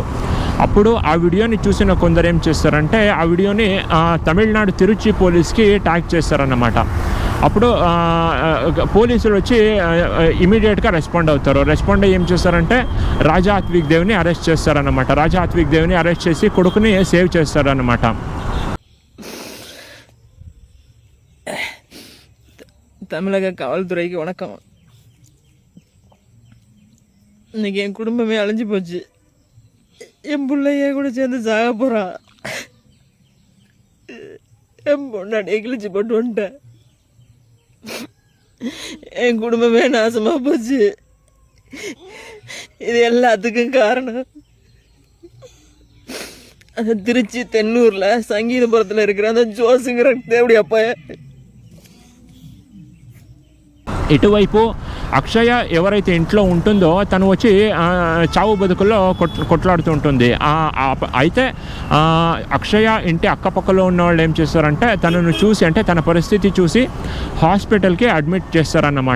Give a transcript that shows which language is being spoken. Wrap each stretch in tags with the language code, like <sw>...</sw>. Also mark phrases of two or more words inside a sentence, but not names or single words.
<te>అప్పుడు ఆ వీడియోని చూసిన కొందరు ఏం చేస్తారంటే ఆ వీడియోని తమిళనాడు తిరుచి పోలీస్కి ట్యాగ్ చేస్తారన్నమాట. అప్పుడు పోలీసులు వచ్చి ఇమీడియట్గా రెస్పాండ్ అయ్యి ఏం చేస్తారంటే రాజా ఆత్విక్ దేవ్ని అరెస్ట్ చేస్తారన్నమాట. రాజా ఆత్విక్ దేవ్ని అరెస్ట్ చేసి కొడుకుని సేవ్ చేస్తారన్నమాట.</te> <ta>தமிழக காவல்துறைக்கு வணக்கம். இன்னைக்கு என் குடும்பமே அழிஞ்சு போச்சு. என் பிள்ளைய கூட சேர்ந்து சாக போகிறான். என் பொண்ணாடியை கிழிச்சு போட்டு வந்துட்டேன். என் குடும்பமே நாசமாக போச்சு. இது எல்லாத்துக்கும் காரணம் அந்த திருச்சி தென்னூரில் சங்கீதபுரத்தில் இருக்கிற அந்த ஜோஸுங்கிற தேவடி அப்பா.</ta> <te>ఇటువైపు అక్షయ ఎవరైతే ఇంట్లో ఉంటుందో తను వచ్చి చావు బతుకుల్లో కొట్లాడుతూ ఉంటుంది. అయితే అక్షయ ఇంటి అక్కపక్కలో ఉన్న వాళ్ళు ఏం చేస్తారంటే తనను చూసి అంటే తన పరిస్థితి చూసి హాస్పిటల్కి అడ్మిట్ చేస్తారన్నమాట.</te>